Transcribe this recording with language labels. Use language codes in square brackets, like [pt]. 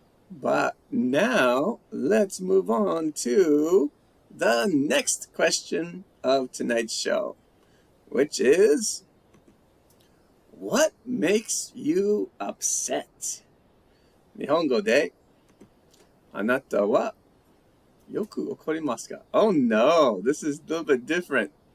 [en] But now let's move on to the next question of tonight's show, which is, what makes you upset? [ja] 日本語であなたはよく怒りますか? [en] Oh no, this is a little bit different.